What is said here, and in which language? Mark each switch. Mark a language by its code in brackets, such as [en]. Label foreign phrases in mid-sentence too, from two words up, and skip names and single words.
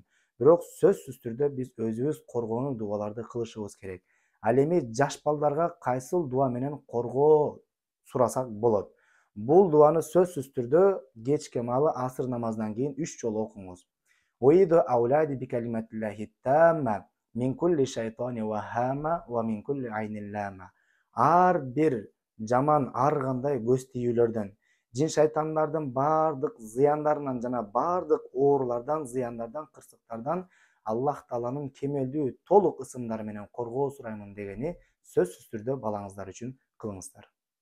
[ky] Бирок сөзсүз түрдө биз өзүбүз коргонуу дубаларды кылышыбыз керек. Ал эми жаш балдарга кайсыл дуа менен коргоо сурасак болот? Бул дуаны сөзсүз түрдө кечке маалы асыр намазынан кийин 3 жолу окуңуз. [ar] أعيذ أولادي بكلمات الله التامة من كل شيطان وهامة ومن كل عين لامة. [ky] Ар бир жаман, ар кандай көз тийүүлөрдөн, жин шайтандардын баардык зыяндарынан жана баардык оорулардан, зыяндардан, кырсыктардан Аллах Тааланын кемелдүү толук ысымдары менен коргоо сураймын дегени сөзсүз түрдө балаңыздар үчүн кылыңыздар.